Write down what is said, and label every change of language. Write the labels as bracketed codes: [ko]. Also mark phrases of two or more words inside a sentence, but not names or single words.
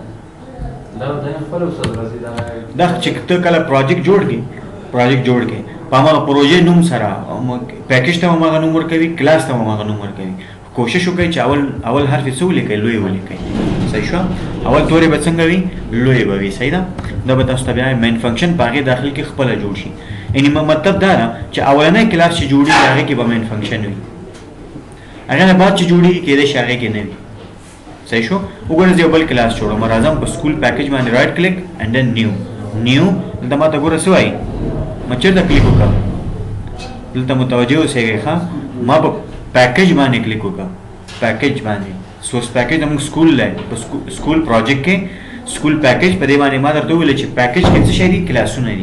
[ps] دا چې ته کله پروجیکټ جوړ کې په هغه پروژې نوم سره پیکیج ته هم هغه نوم ورکوي، کلاس ته هم هغه نوم ورکوي. کوشش وکړئ چې اول حرف یې څه ولیکئ، لوی ولیکئ. صحیح شو؟ اول تورې به څنګه وي؟ لوی به وي. صحیح ده؟ دا به تاسو ته بیا [en] main function [ps] په هغې داخل کې خپله جوړ شي. یعنی مطلب دا ده چې اولنی کلاس چې جوړېږي هغې کې به [en] main function [ps] وي. اگر بعد چی جوړي کېدای شي هغه کې نه وي. صحیح شو. وګوره زه بل کلاس جوړوم، راځم په [en] school package [ps] باندې [en] right click and then new [ps] دلته ما ته ګوره څه وایي، ما چېرته کلیک وکړم، دلته متوجه اوسئ ښه، ما په پیکج باندې کلیک وکړم، پیکج باندې [en] source package [ps] زموږ سکول دی، په [en] school project [ps] کې [en] school package [ps] په دې باندې ما درته وویل چې پیکج کې څه شی دي، کلاسونه دي.